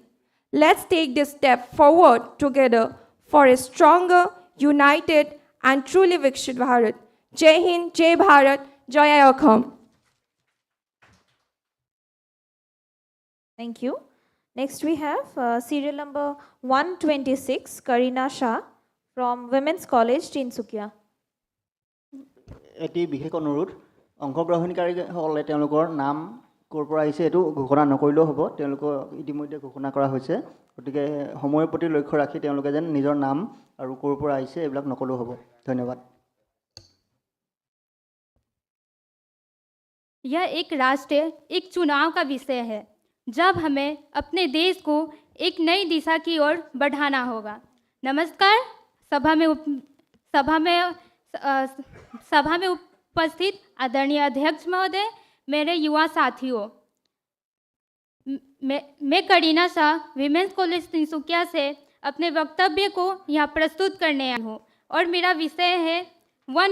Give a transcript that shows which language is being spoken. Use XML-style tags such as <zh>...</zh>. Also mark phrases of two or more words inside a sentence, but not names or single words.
<en>Let's take this step forward together for a stronger, united, and truly</en> <hi>विकसित भारत. जय हिंद, जय भारत, Jaya Akham.</hi> <en>Thank you. Next we have serial number 126, Karina Shah from Women's College, Tinsukia.</en> <as>এটি বিশেষ অনুৰোধ অংশগ্ৰহণকাৰীসকলে তেওঁলোকৰ নাম ক'ৰ পৰা আহিছে এইটো ঘোষণা নকৰিলেও হ'ব তেওঁলোকক ইতিমধ্যে ঘোষণা কৰা হৈছে গতিকে সময়ৰ প্ৰতি লক্ষ্য ৰাখি তেওঁলোকে যেন নিজৰ নাম আৰু ক'ৰ পৰা আহিছে এইবিলাক নকলেও হ'ব ধন্যবাদ</as> <hi>यह एक राष्ट्रीय एक चुनाव का विषय है जब हमें अपने देश को एक नई दिशा की ओर बढ़ाना होगा नमस्कार सभा में उपस्थित आदरणीय अध्यक्ष महोदय मेरे युवा साथियों मैं करीना शाह विमेंस कॉलेज तिनसुकिया से अपने वक्तव्य को यहाँ प्रस्तुत करने आई हूँ और मेरा विषय है वन</hi>